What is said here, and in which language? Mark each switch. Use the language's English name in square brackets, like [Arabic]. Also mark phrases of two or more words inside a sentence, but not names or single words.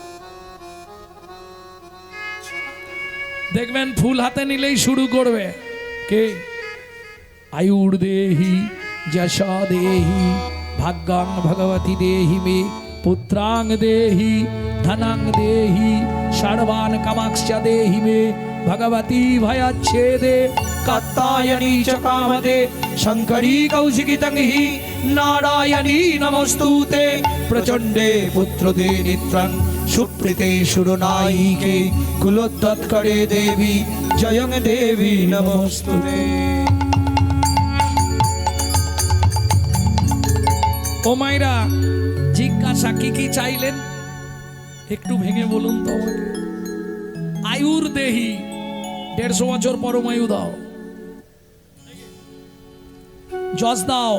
[Bangla] দেখবেন ফুল হাতে নিলেই শুরু করবে কে, [Sanskrit] আয়ুর দেহি যশা দেহি ভাগ্যাং ভগবতী দেহি মে পুত্রাং দেহি ধনাং দেহি सर्वान् कामाक्ष्य देहि मे भगवती भयच्छेदे कात्यायनी च कामदे शंकरी कौशिकी तंहि नारायणी नमस्तुते प्रचंडे पुत्रदे नित्रं सुप्रीते सुरनायिके कुलोत्तत्करे देवी जयं देवी नमस्तुते। [Bangla] ও মাইরা জিজ্ঞাসা কি চাইলেন একটু ভেঙে বলুন তো আমাকে। [Sanskrit] আয়ুর দেহি [Bangla] 150 বছর পরমায়ু দাও, যশ দাও।